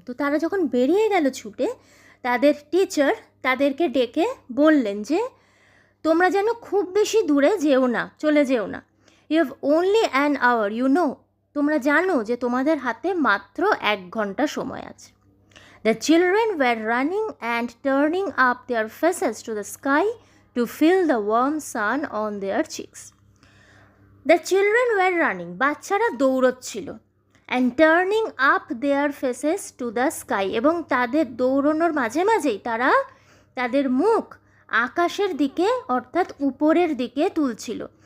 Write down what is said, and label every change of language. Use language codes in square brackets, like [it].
[bn] তো তারা যখন বেরিয়ে গেল ছুটে, তাদের টিচার তাদেরকে ডেকে বললেন যে তোমরা যেন খুব বেশি দূরে যেও না, চলে যেও না. [en] you have only an hour, you know, [bn] তোমরা জানো যে তোমাদের হাতে মাত্র 1 ঘন্টা সময় আছে. [en] The children were running and turning up their faces to the sky to feel the warm sun on their cheeks. The children were running, [bn] বাচ্চারা দৌড়চ্ছিল, [en] and turning up their faces to the sky, [bn] এবং তাদের দৌড়ানোর মাঝে মাঝেই তারা তাদের মুখ আকাশের দিকে অর্থাৎ উপরের দিকে তুলছিল.